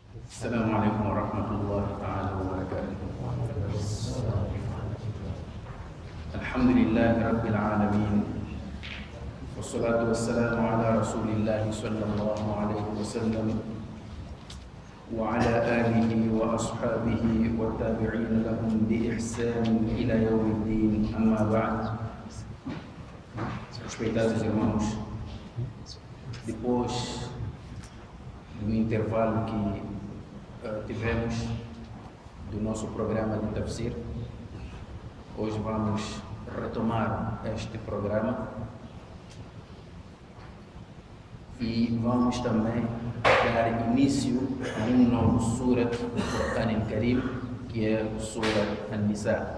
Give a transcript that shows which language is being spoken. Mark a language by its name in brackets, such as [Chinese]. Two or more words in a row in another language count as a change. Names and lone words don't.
[Arabic] السلام عليكم ورحمة الله تعالى وبركاته. الحمد لله رب العالمين، والصلاة والسلام على رسول الله صلى الله عليه وسلم وعلى آله وأصحابه والتابعين لهم بإحسان إلى يوم الدين. أما بعد. [Portuguese] Respeitados irmãos, depois do intervalo que tivemos do nosso programa de Tafsir, hoje vamos retomar este programa e vamos também dar início a um novo Surat do [Arabic] القرآن الكريم, [Portuguese] que é o Surat An-Nisa.